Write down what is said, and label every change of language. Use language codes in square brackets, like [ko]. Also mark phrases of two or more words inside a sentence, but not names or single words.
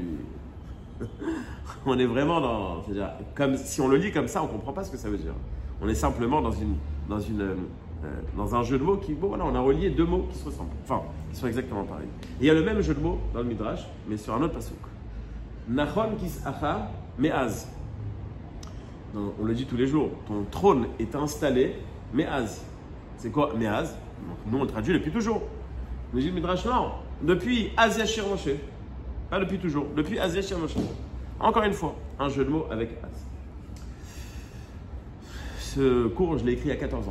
[fr] On est vraiment dans. C'est-à-dire, comme, si on le lit comme ça, on ne comprend pas ce que ça veut dire. On est simplement dans un jeu de mots qui. Bon, voilà, on a relié 2 mots qui se ressemblent. Enfin, qui sont exactement pareils. Et il y a le même jeu de mots dans le Midrash, mais sur un autre pasuk. [he] נכון כסאך מאז. [fr] on le dit tous les jours, ton trône est installé, Me'az. C'est quoi Me'az? Nous on le traduit depuis toujours. Mais j'ai le Midrash non. Depuis [he] אז ישיר משה. [fr] Pas depuis toujours, depuis [he] אז ישיר משה. [fr] Encore une fois, un jeu de mots avec Az. Ce cours, je l'ai écrit à 14 ans.